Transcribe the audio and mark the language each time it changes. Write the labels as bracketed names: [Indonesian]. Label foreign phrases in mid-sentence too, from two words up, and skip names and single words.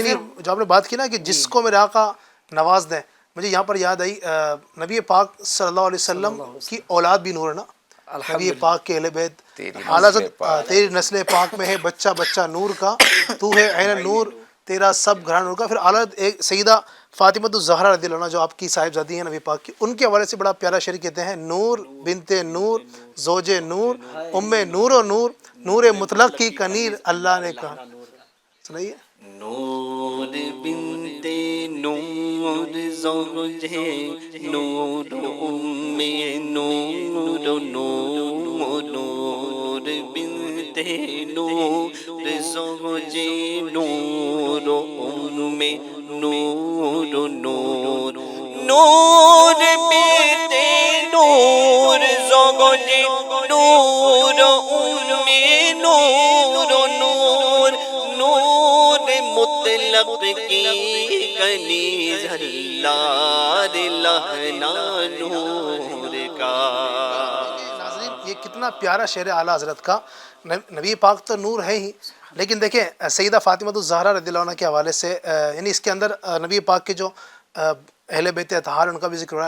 [Urdu] یعنی جو آپ نے بات کی نا کہ جس کو میرے آقا نواز دیں, مجھے یہاں پر یاد آئی نبی پاک [Arabic] صلی اللہ علیہ وسلم [Urdu] کی اولاد بھی نور ہے نا. نبی پاک کے اہل بیت, تیری نسل پاک میں ہے بچہ بچہ نور کا, تو ہے عین نور, تیرا سب گھرانہ نور کا. پھر اعلیٰ ایک سیدہ فاطمہ الزہرا [Arabic] رضی اللہ عنہا [Urdu] جو آپ کی صاحبزادی ہیں نبی پاک کی, ان کے حوالے سے بڑا پیارا شعر کہتے ہیں, نور بنت نور زوج نور ام نور و نور, نور مطلق کی کنیر اللہ نے کہا. سنائیے. نور بنت نور زوج نور ام نور نور, نور بنت نور زوج نور ام نور نور, نور بنت نور زوج نور ام نور نور, نور مطلق کی کنیز اللہ لہنا نور کا. یہ کتنا پیارا شعر اعلیٰ حضرت کا. نبی پاک تو نور ہے ہی, لیکن دیکھیں سیدہ فاطمہ الزہرا [Arabic] رضی اللہ عنہ [Urdu] کے حوالے سے یعنی اس کے اندر نبی پاک کے جو اہل بیت اطہار ان کا بھی ذکر ہو رہا ہے.